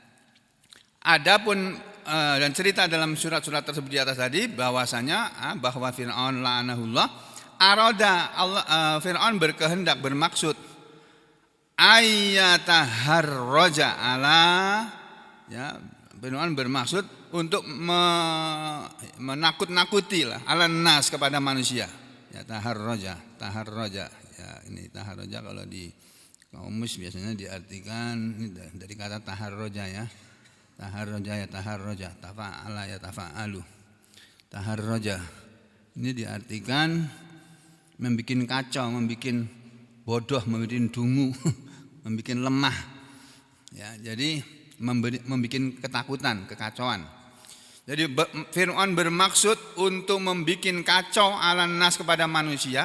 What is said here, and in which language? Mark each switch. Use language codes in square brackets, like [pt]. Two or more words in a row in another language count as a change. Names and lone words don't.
[id] Adapun dan cerita dalam surat-surat tersebut di atas tadi, bahwasanya bahwa Fir'aun la'anahullah, [ar] أراد الله, [id] Fir'aun berkehendak, bermaksud [ar] أن يتهرج على, [id] ya, Fir'aun bermaksud untuk menakut-nakuti lah alannas kepada manusia. Ya, taharroja. Ya, ini taharroja kalau di kamus biasanya diartikan dari kata taharroja ya. [ar] تهرج، تفعل يتفعل. [id] Taharroja. Ini diartikan membikin kacau, membikin bodoh, membikin dungu, membikin lemah. Ya, jadi membikin ketakutan, kekacauan. Jadi Fir'aun bermaksud untuk membikin kacau alannas kepada manusia.